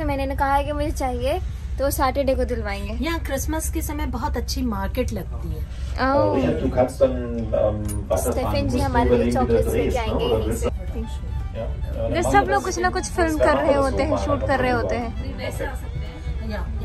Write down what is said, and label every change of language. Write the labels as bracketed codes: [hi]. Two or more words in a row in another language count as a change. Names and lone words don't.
[hi] तो मैंने कहा है कि मुझे चाहिए, तो सैटरडे को दिलवाएंगे। यहाँ क्रिसमस के समय बहुत अच्छी मार्केट लगती है। [de] Richard, du kannst dann weiterfahren. [hi] स्टेफन जी [de] Musst du [hi] हमारे लिए [de] überlegen, wie du [hi] चॉकलेट्स [de] drehst, [hi] लेके [de] ne? [hi] आएंगे [de] Oder [hi] यहीं [de] willst [hi] से। [de] du- Ja, dann [hi] तो [de] machen [hi] सब [de] wir [hi] लोग [de] das [hi] कुछ [de] so. [hi] ना कुछ फिल्म [de] Das [hi] कर [de] kann [hi] रहे [de] man [hi] होते [de] so [hi] हैं, [de] machen, [hi] शूट कर रहे [de] davon [hi] होते [de] rüber. [hi] हैं।